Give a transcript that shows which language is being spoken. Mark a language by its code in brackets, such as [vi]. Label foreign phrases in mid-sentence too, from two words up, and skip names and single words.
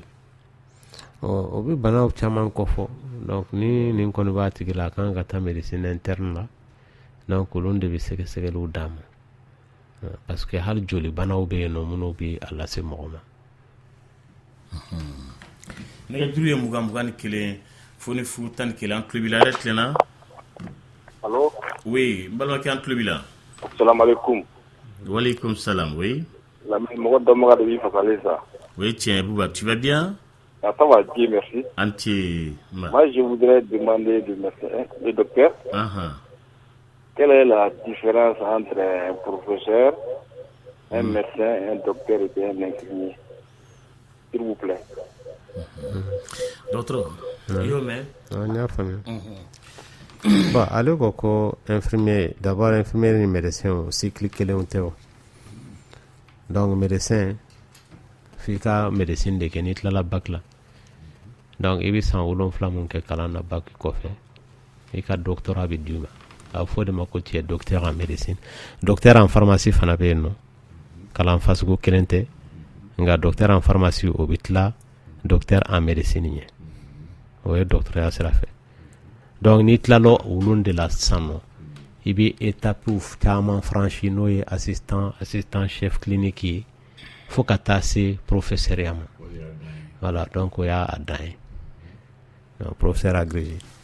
[bm] o bɛ banaw caman kɔfɔ donc ni nin kɔni b'a tigi la a kan ka taa [fr] médecine interne [bm] la donc olu de bɛ sɛgɛsɛgɛliw d'a ma parce que hali joli banaw bɛ yen nɔ minnu bɛ a lase mɔgɔ ma nɛgɛjuru ye 21 fo ni 11 an tulo b'i la yɛrɛ tilenna [fr] allo [bm] oui n balimakɛ an tulo b'i la [ar] سلام عليكم وعليكم السلام oui [bm] mɔgɔ dɔnbaga de b'i fasalen sa o ye tiɲɛ Bouba [fr] tu vas bien ça va Dieu merci entier moi je voudrais demander du médecin le docteur quelle est la différence entre un professeur un médecin un docteur et un infirmier s'il vous plaît docteur yo mais on y a famille bon [bm] ale ko [fr] infirmier d'abord [bm] infirmier ni médecin cycle kelen tɛ o donc médecin f'i ka médecine de kɛ n'i tilala bac la donc i bɛ san 7 mun kɛ kalan na bac kɔfɛ i ka doctorat bɛ d'i ma a bɛ fɔ de ma ko [fr] tu es docteur en médecine docteur en pharmacie [bm] fana bɛ yen nɔ kalan fasugu kelen tɛ nka [fr] docteur en pharmacie [bm] o bɛ tila [fr] docteur en médecine [bm] ɲɛ o ye doctorat sira fɛ donc n'i tilala olu de la sisan nɔ i bɛ étape caman franchi n'o ye [fr] assistant chef clinique [bm] ye fo ka taa se professeur ya ma voilà donc o y'a dan ye [fr] professeur agrégé